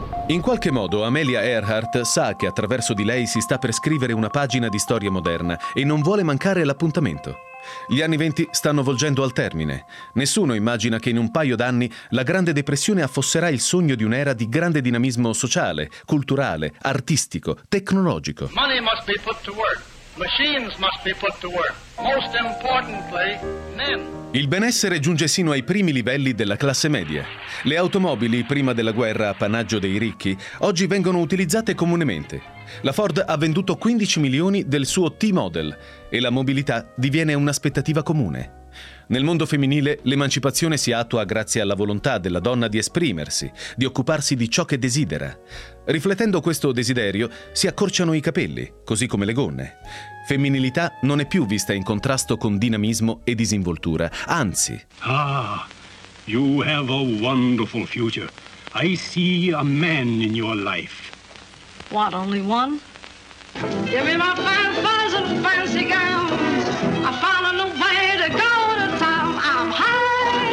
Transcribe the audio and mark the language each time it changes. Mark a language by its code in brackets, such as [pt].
[it] In qualche modo Amelia Earhart sa che attraverso di lei si sta per scrivere una pagina di storia moderna e non vuole mancare l'appuntamento. Gli anni venti stanno volgendo al termine. Nessuno immagina che in un paio d'anni la Grande Depressione affosserà il sogno di un'era di grande dinamismo sociale, culturale, artistico, tecnologico. [en] Money must be put to work. Machines must be put to work. Most importantly, men. [it] Il benessere giunge sino ai primi livelli della classe media. Le automobili, prima della guerra appannaggio dei ricchi, oggi vengono utilizzate comunemente. La Ford ha venduto 15 milioni del suo T-Model e la mobilità diviene un'aspettativa comune. Nel mondo femminile l'emancipazione si attua grazie alla volontà della donna di esprimersi, di occuparsi di ciò che desidera. Riflettendo questo desiderio, si accorciano i capelli, così come le gonne. Femminilità non è più vista in contrasto con dinamismo e disinvoltura, anzi. [en] Ah, you have a wonderful future. I see a man in your life. What, only one? Give me my fine furs and fancy gowns. I found a way to go to town. I'm high.